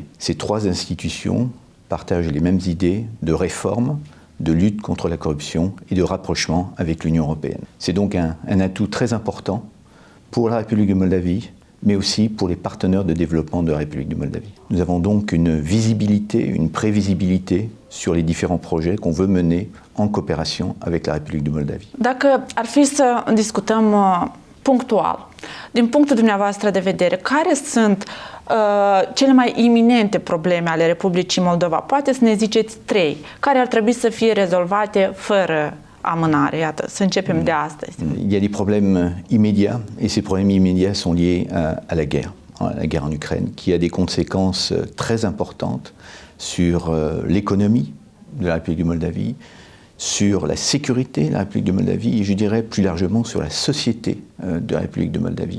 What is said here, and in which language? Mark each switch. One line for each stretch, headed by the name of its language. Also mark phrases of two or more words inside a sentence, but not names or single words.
French: Ces trois institutions partagent les mêmes idées de réforme, de lutte contre la corruption et de rapprochement avec l'Union européenne. C'est donc un atout très important pour la République de Moldavie, mais aussi pour les partenaires de développement de la République de Moldavie. Nous avons donc une visibilité, une prévisibilité sur les différents projets qu'on veut mener en coopération avec la République de Moldavie.
Romanian: Dacă ar fi să discutăm punctual, din punctul dumneavoastră de vedere, care sunt cele mai iminente probleme ale Republicii Moldova? Poate să ne ziceți 3, care ar trebui să fie rezolvate fără amânare. Iată, să începem de astăzi.
French: Il y a des problèmes immédiats et ces problèmes immédiats sont liés à la guerre en Ukraine, qui a des conséquences très importantes sur l'économie de la République de Moldavie, sur la sécurité de la République de Moldavie et je dirais plus largement sur la société de la République de Moldavie.